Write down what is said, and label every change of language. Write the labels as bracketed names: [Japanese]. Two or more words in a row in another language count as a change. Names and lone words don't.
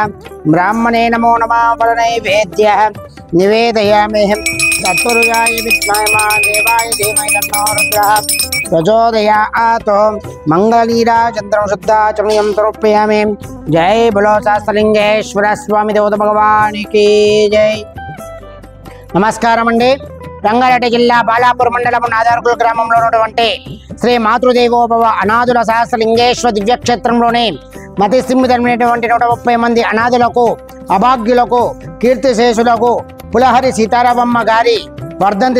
[Sanskrit] ब्राह्मणे नमो नमः। वरनैवेद्यः निवेदयामि। तत्पुरुषाय विद्महे महादेवाय धीमहि तन्नो रुद्रः प्रचोदयात्। मंगलनीराजन्द्रं शुद्धाचमनीयं समर्पयामि। [Hindi] जय बोलो सहस्रलिंगेश्वर स्वामी देवता भगवान की जय। [Telugu] నమస్కారం అండి। రంగారెడ్డి జిల్లా బాలాపూర్ మండలం నాదార్గుల్ గ్రామంలో ఉన్నటువంటి శ్రీ మాతృదేవోభవ అనాథుల సహస్రలింగేశ్వర దివ్యక్షేత్రంలోని మతిస్థిమితమైనటువంటి 130 మంది అనాథులకు అభాగ్యులకు కీర్తిశేషులకు పులహరి సీతారామమ్మ గారి వర్ధంతి